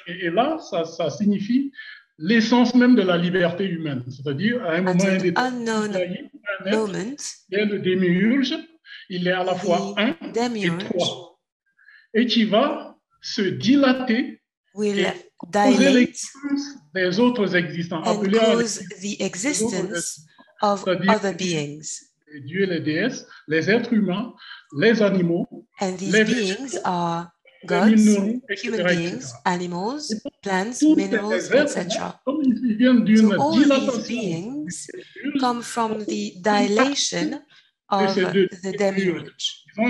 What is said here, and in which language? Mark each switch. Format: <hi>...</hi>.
<fr>et là, ça signifie l'essence même de la liberté humaine, c'est-à-dire à un moment indéterminé, il y a le demiurge, il est à la fois un et trois, et qui va se dilater,</fr> <en>will dilate</en> <fr>des autres existants,</fr> <en>and cause the existence of other beings.</en> <fr>Les dieux et les déesses, les êtres humains, les animaux,</fr> <en>and these beings are gods, human beings, animals, plants, minerals, etc. So all these beings come from the dilation of the demiurge.</en>